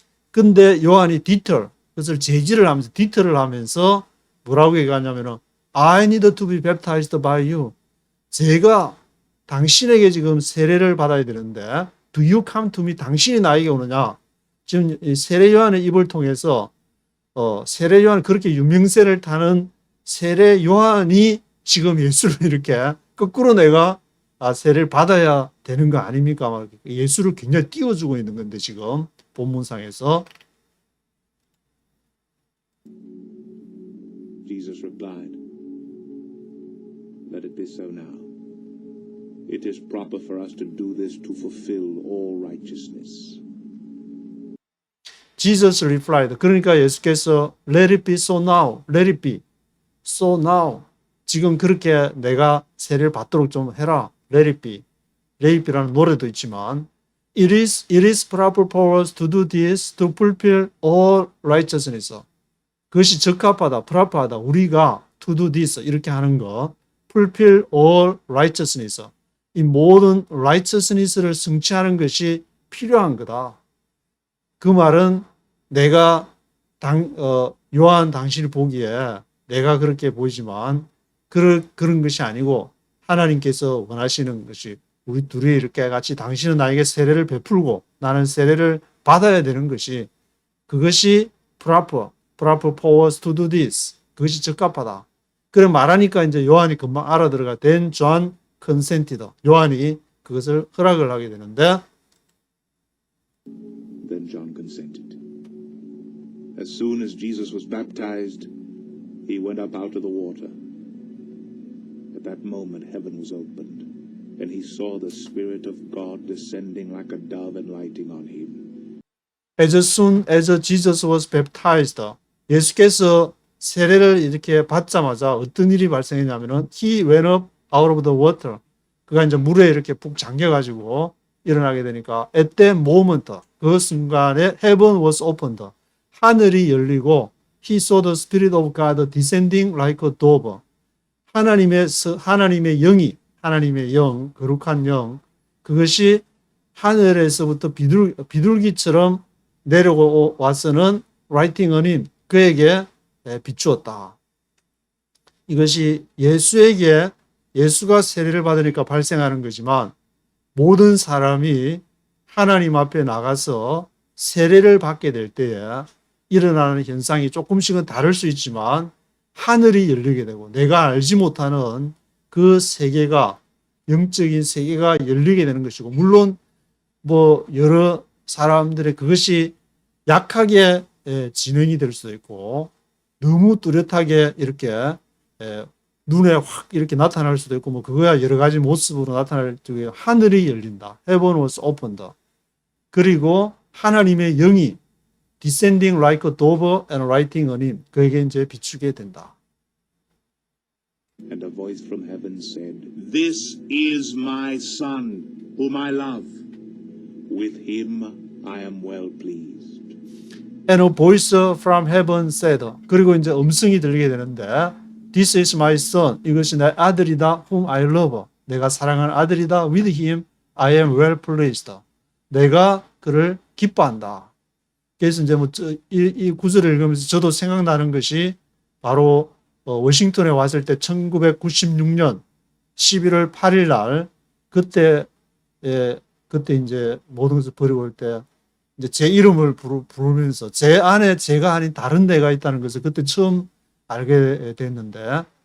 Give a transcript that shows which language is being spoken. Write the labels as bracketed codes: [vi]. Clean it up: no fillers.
[ko] 근데 요한이 deter 그것을 제지를 하면서 deter를 하면서 뭐라고 얘기하냐면은 [en] I need to be baptized by you [ko] 제가 당신에게 지금 세례를 받아야 되는데 [en] do you come to me [ko] 당신이 나에게 오느냐 지금 세례 요한의 입을 통해서 세례 요한 그렇게 유명세를 타는 세례 요한이 지금 예수를 이렇게 거꾸로 내가 세례를 받아야 되는 거 아닙니까? 예수를 굉장히 띄워주고 있는 건데 지금 본문상에서 [en] Jesus replied, Let it be so now. It is proper for us to do this to fulfill all righteousness. Jesus replied. [ko] 그러니까 예수께서 [en] Let it be so now. Let it be so now. [ko] 지금 그렇게 내가 세례를 받도록 좀 해라. [en] Let it be. Let it be [ko] 라는 노래도 있지만 [en] It is proper for us to do this to fulfill all righteousness. [ko] 그것이 적합하다, proper하다. 우리가 [en] to do this [ko] 이렇게 하는 거 [en] fulfill all righteousness. [ko] 이 모든 righteousness를 성취하는 것이 필요한 거다. 그 말은 내가 요한 당신이 보기에 내가 그렇게 보이지만 그런 것이 아니고 하나님께서 원하시는 것이 우리 둘이 이렇게 같이 당신은 나에게 세례를 베풀고 나는 세례를 받아야 되는 것이 그것이 [en] proper for us to do this. [ko] 그것이 적합하다. 그래 말하니까 이제 요한이 금방 알아들어가 [en] then John consented. [ko] 요한이 그것을 허락을 하게 되는데 [en] Then John consented. As soon as Jesus was baptized, he went up out of the water. At that moment heaven was opened, and he saw the Spirit of God descending like a dove and lighting on him. As soon as Jesus was baptized, [ko] 예수께서 세례를 이렇게 받자마자 어떤 일이 발생했냐면은 [en] he went up out of the water. [ko] 그가 이제 물에 이렇게 푹 잠겨가지고 일어나게 되니까 [en] at that moment, [ko] 그 순간에 [en] heaven was opened. [ko] 하늘이 열리고 [en] he saw the Spirit of God descending like a dove. [ko] 하나님의 영이, 하나님의 영, 거룩한 영, 그것이 하늘에서부터 비둘기처럼 내려와서는 [en] writing on him, [ko] 그에게 비추었다. 이것이 예수가 세례를 받으니까 발생하는 거지만 모든 사람이 하나님 앞에 나가서 세례를 받게 될 때에 일어나는 현상이 조금씩은 다를 수 있지만 하늘이 열리게 되고 내가 알지 못하는 그 세계가 영적인 세계가 열리게 되는 것이고 물론 뭐 여러 사람들의 그것이 약하게 진행이 될 수도 있고 너무 뚜렷하게 이렇게 눈에 확 이렇게 나타날 수도 있고 뭐 그거야 여러 가지 모습으로 나타날 적에 하늘이 열린다. [en] Heaven was opened. [ko] 그리고 하나님의 영이 [en] descending like a dove and writing on him. [ko] 그에게 이제 비추게 된다. [en] And a voice from heaven said, This is my Son, whom I love. With him I am well pleased. And a voice from heaven said. [ko] 그리고 이제 음성이 들리게 되는데 [en] This is my son. [ko] 이것이 내 아들이다. [en] Whom I love. [ko] 내가 사랑하는 아들이다. [en] With him I am well pleased. [ko] 내가 그를 기뻐한다. 그래서 이제 이 구절을 읽으면서 저도 생각나는 것이 바로 워싱턴에 왔을 때 1996년 11월 8일 날 그때 이제 모든 것을 버리고 올 때 이제 제 이름을 부르면서 제 안에 제가 아닌 다른 내가 있다는 것을 그때 처음 알게 됐는데